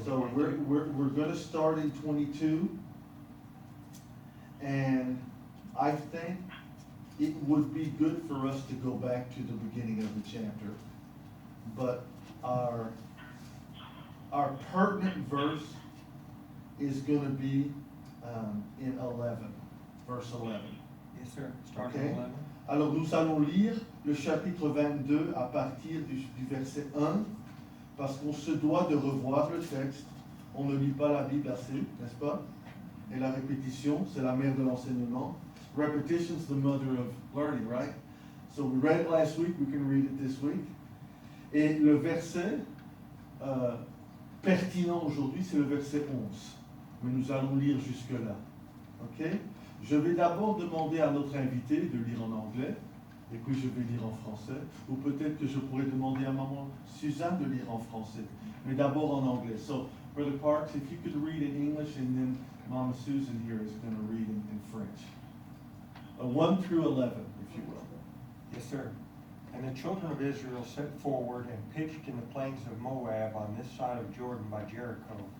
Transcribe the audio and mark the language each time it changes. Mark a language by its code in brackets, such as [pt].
[en] So we're going to start in 22. And I think it would be good for us to go back to the beginning of the chapter. But our pertinent verse is going to be in 11, verse 11. Yes, sir. Start Okay. at 11. [fr] Alors nous allons lire le chapitre 22 à partir du verset 1, parce qu'on se doit de revoir le texte. On ne lit pas la Bible assez, n'est-ce pas? Et la répétition, c'est la mère de l'enseignement. [en] Repetition's the mother of learning, right? So we read it last week, we can read it this week. [fr] Et le verset pertinent aujourd'hui, c'est le verset 11. Mais nous allons lire jusque-là. OK? Je vais d'abord demander à notre invité de lire en anglais, et puis je vais lire en français. Ou peut-être que je pourrais demander à maman Suzanne de lire en français. Mais d'abord en anglais. [en] So, Brother Parks, if you could read in English, and then Mama Susan here is going to read in French. 1 through 11, if you will. Yes, sir. And the children of Israel set forward and pitched in the plains of Moab on this side of Jordan by Jericho.